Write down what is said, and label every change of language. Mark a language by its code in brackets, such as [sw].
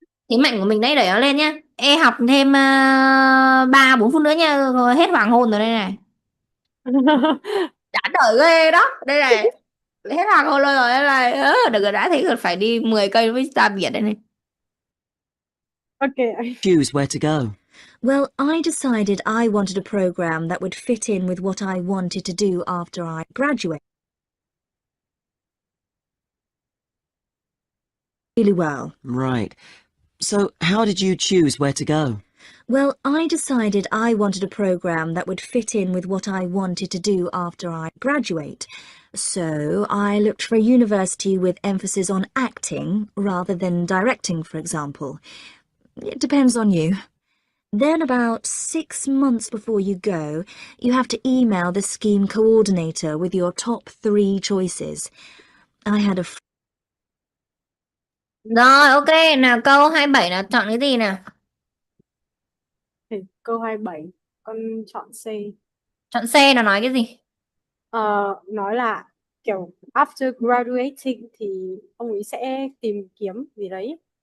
[vi] Thế mạnh của mình đấy, đẩy nó lên nhá. E học thêm 3-4 phút nữa nha, rồi hết hoàng hôn rồi đây này. Đã đợi ghê đó. Đây này. Hết hoàng hôn rồi đây này. Được rồi, đã thấy rồi, phải đi 10 cây mới ra biển đây này. [en] Okay. choose where to go? Well, I decided I wanted a program that would fit in with what I wanted to do after I graduate really well. Right. So how did you choose where to go? Well, I decided I wanted a program that would fit in with what I wanted to do after I graduate. So I looked for a university with emphasis on acting rather than directing, for example. It depends on you. Then about 6 months before you go, you have to email the scheme coordinator with your top 3 choices. I had a [vi] Rồi, ok. Nào, câu 27 là chọn cái gì nào? Thì câu 27 con chọn C. Chọn C là nói cái gì? Nói là kiểu [en] after graduating [vi] thì ông ấy sẽ tìm kiếm gì đấy.